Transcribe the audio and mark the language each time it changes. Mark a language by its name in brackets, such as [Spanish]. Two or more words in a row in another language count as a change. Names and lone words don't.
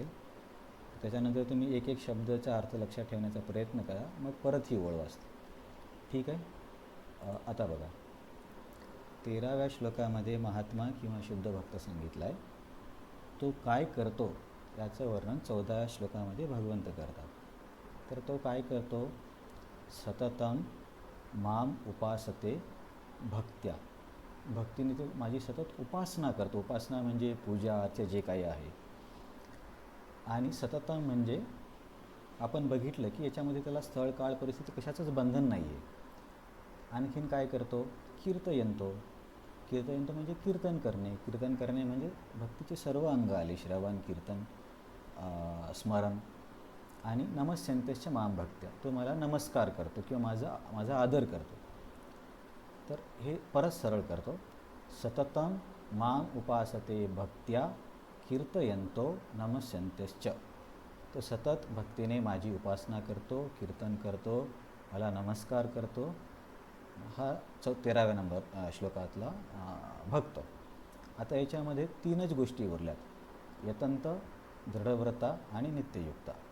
[Marathi] त्याच्यानंतर तुम्ही एक एक शब्दाचा अर्थ लक्षात ठेवण्याचा प्रयत्न करा, मग परत ही ओळ वाचतो. ठीक आहे? आता बघा, 13व्या श्लोकामध्ये महात्मा किंवा शुद्ध भक्त सांगितला आहे. तो काय करतो त्याचं वर्णन 14व्या श्लोकामध्ये भगवंत करतात. तर तो काय करतो? [Sanskrit] सततम माम उपासते भक्त्या, [Marathi] भक्तीने तो माझी सतत उपासना करतो. उपासना म्हणजे पूजा अर्चा जे काही आहे. आणि सततम म्हणजे आपण बघितलं की याच्यामध्ये त्याला स्थळ काळ परिस्थिती कशाचंच बंधन नाही आहे. आणखीन काय करतो? कीर्तयंतो. कीर्तयंतो म्हणजे कीर्तन करणे. कीर्तन करणे म्हणजे भक्तीचे सर्व अंग आले, श्रवण कीर्तन स्मरण. [Sanskrit] आणि नमस्यंतेश्च माम भक्त्या, [Marathi] तो मला नमस्कार करतो किंवा माझा आदर करतो. तर हे परत सरळ करतो. [Sanskrit] सततम माम उपासते भक्त्या कीर्तयंतो नमस्यंतेश्च. [Marathi] तो सतत भक्तीने माझी उपासना करतो, कीर्तन करतो, मला नमस्कार करतो. हा 13व्या नंबर श्लोकातला भक्त. आता याच्यामध्ये 3च गोष्टी उरल्यात: यतंत, दृढव्रता आणि नित्ययुक्ता.